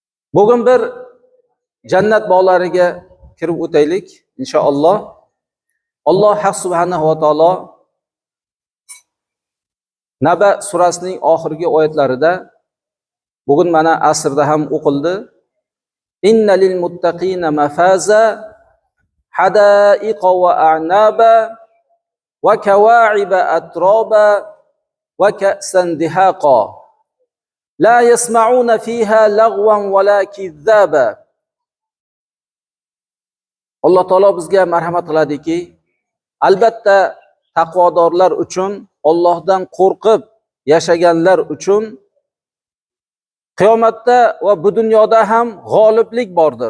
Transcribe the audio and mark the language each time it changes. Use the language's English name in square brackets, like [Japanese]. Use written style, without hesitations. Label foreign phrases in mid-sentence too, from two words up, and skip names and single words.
[Uzbek] Bugun bir jannat bog'lariga kirib o'taylik inshaalloh. Alloh [Arabic] سبحانه وتعالى [Uzbek] Naba surasining oxirgi oyatlarida bugun mana asrda ham o'qildi. [Arabic] إن للمتقين مفازا حدائق وأعنابا وكواعب أترابا وكأسا دهاقا لا يسمعون فيها لغوا ولا كذابا. [Uzbek] Alloh taolo bizga marhamat qiladiki, albatta taqvodorlar uchun, Allohdan qo'rqib yashaganlar uchun qiyomatda va bu dunyoda ham g'oliblik bordir.